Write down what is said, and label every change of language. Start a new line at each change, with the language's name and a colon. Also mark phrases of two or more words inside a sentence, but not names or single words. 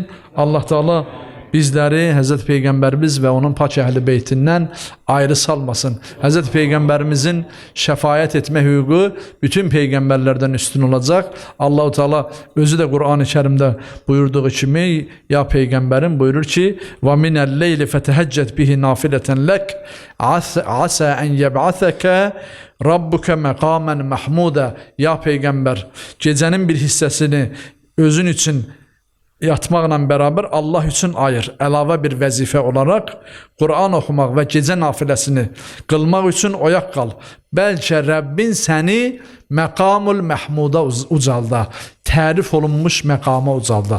Azerbaijani: Allah Teala bizləri Həzrət Peyğəmbərimiz və onun pak əhl-i beytindən ayrı salmasın. Həzrət Peyğəmbərimizin şəfaət etmə hüququ bütün peyğəmbərlərdən üstün olacaq. Allah-u Teala özü də Qur'an-ı Kərimdə buyurduğu kimi, ya Peyğəmbərim buyurur ki,
Arabic: وَمِنَ اللَّيْلِ فَتَهَجَّتْ بِهِ نَافِلَةً لَكْ عَسَى أَنْ يَبْعَثَكَ ربك مقاما محمودا.
Azerbaijani: Ya Peyğəmbər, gecənin bir hissəsini özün üçün yatmaqla bərabər Allah üçün ayır. Əlavə bir vəzifə olaraq Qur'an oxumaq və gecə nafiləsini qılmaq üçün oyaq qal. Bəlkə Rəbbin səni
Arabic: المقام المحمود
Azerbaijani: ucalda, tərif olunmuş məqama ucalda.